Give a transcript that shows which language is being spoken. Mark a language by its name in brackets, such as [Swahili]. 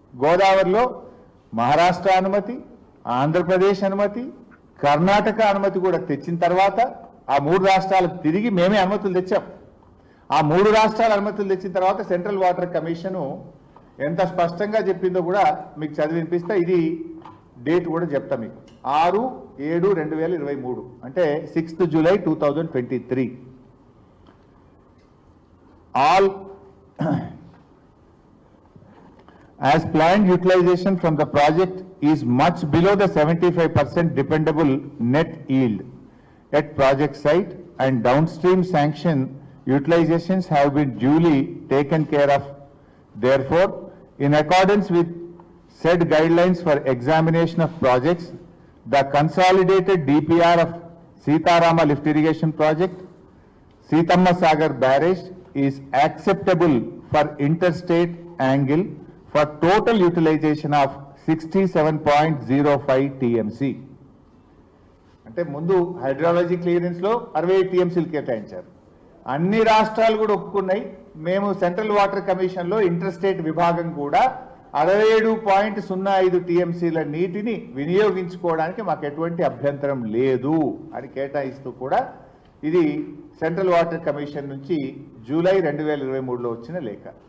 [Telugu] గోదావరిలో మహారాష్ట్ర అనుమతి, ఆంధ్రప్రదేశ్ అనుమతి, కర్ణాటక అనుమతి కూడా తెచ్చిన తర్వాత ఆ 3 రాష్ట్రాలకు తిరిగి మేమే అనుమతులు తెచ్చాం. ఆ 3 రాష్ట్రాల అనుమతులు తెచ్చిన తర్వాత సెంట్రల్ వాటర్ కమిషను ఎంత స్పష్టంగా చెప్పిందో కూడా మీకు చదివినిపిస్తా. ఇది డేట్ కూడా చెప్తా మీకు, 6/7/2023, అంటే 6th July 2023. [English] All as planned utilization from the project is much below the 75% dependable net yield at project site, and downstream sanction utilizations have been duly taken care of. Therefore, in accordance with said guidelines for examination of projects, the consolidated DPR of Sitarama Lift Irrigation Project, Sitamma Sagar Barrage is acceptable for interstate angle for total utilization of 67.05 TMC. [Telugu] అంటే ముందు hydrology clearance లో 67 టీఎంసీలు కేటాయించారు. అన్ని రాష్ట్రాలు కూడా ఒప్పుకున్నాయి. మేము central water commission లో ఇంటర్ స్టేట్ విభాగం కూడా 67.05 టీఎంసీల నీటిని వినియోగించుకోవడానికి మాకు ఎటువంటి అభ్యంతరం లేదు అని కేటాయిస్తూ కూడా ఇది సెంట్రల్ వాటర్ కమిషన్ నుంచి జూలై 2023లో వచ్చిన లేఖ.